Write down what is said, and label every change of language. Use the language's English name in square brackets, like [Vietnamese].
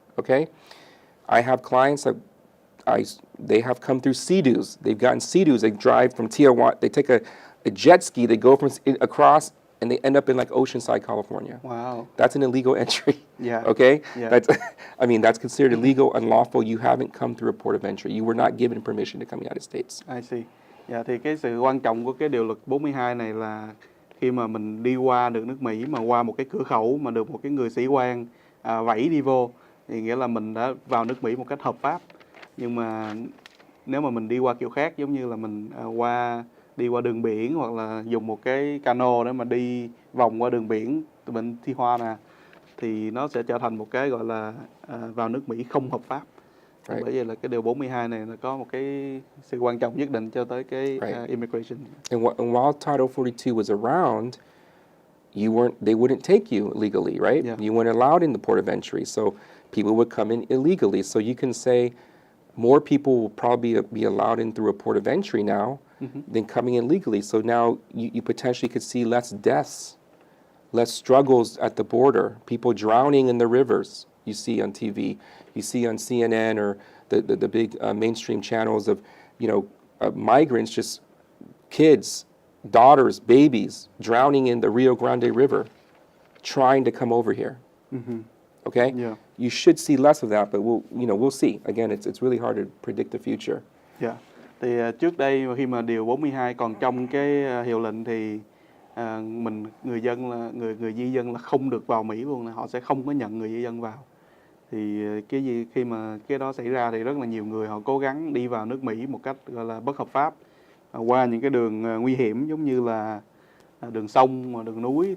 [English] Okay, I have clients that they have come through sea-doos. They've gotten sea-doos. They drive from Tijuana. They take a jet ski. They go across, and they end up in like Oceanside, California. Wow. That's an illegal entry. Yeah. Okay? Yeah. That's considered illegal, unlawful. You haven't come through a port of entry. You were not given permission to come to the United States. I see. [Vietnamese] Thì cái sự quan trọng của cái điều luật 42 này là khi mà mình đi qua được nước Mỹ mà qua một cái cửa khẩu mà được một cái người sĩ quan vẫy đi vô, thì nghĩa là mình đã vào nước Mỹ một cách hợp pháp. Nhưng mà nếu mà mình đi qua kiểu khác, giống như là mình qua đi qua đường biển hoặc là dùng một cái cano để mà đi vòng qua đường biển từ bên Tijuana thì nó sẽ trở thành một cái gọi là vào nước Mỹ không hợp pháp. Bởi vậy là cái điều 42 này nó có một cái sự quan trọng nhất định cho tới cái immigration. [English] And while Title 42 was around, they wouldn't take you legally, right? Yeah. You weren't allowed in the port of entry, so people would come in illegally. So you can say more people will probably be allowed in through a port of entry now than coming in legally. So now you potentially could see less deaths, less struggles at the border, people drowning in the rivers you see on TV, you see on CNN or the big mainstream channels of, migrants, just kids, daughters, babies drowning in the Rio Grande River, trying to come over here. Okay? Yeah. You should see less of that, but we'll see. Again, it's really hard to predict the future. Yeah. [Vietnamese] Thì trước đây khi mà điều 42 còn trong cái hiệu lệnh thì người dân là người di dân là không được vào Mỹ luôn, họ sẽ không có nhận người di dân vào. Thì khi mà cái đó xảy ra thì rất là nhiều người họ cố gắng đi vào nước Mỹ một cách gọi là bất hợp pháp qua những cái đường nguy hiểm giống như là đường sông, đường núi.